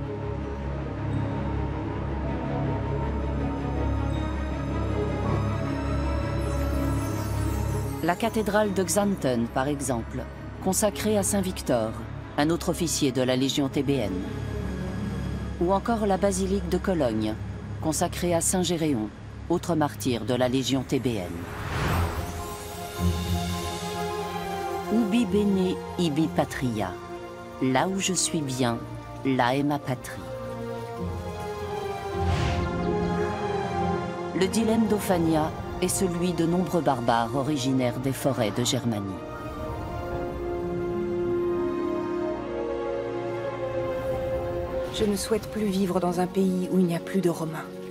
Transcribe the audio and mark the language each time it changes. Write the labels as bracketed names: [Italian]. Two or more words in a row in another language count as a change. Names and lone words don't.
[French] La cathédrale de Xanten, par exemple, consacrée à Saint Victor, un autre officier de la Légion thébaine. Ou encore la basilique de Cologne, consacrée à Saint Géréon, autre martyr de la Légion thébaine. [Latin] Ubi bene, ibi patria. [French] Là où je suis bien, là est ma patrie. Le dilemme d'Ophania est celui de nombreux barbares originaires des forêts de Germanie. Je ne souhaite plus vivre dans un pays où il n'y a plus de Romains.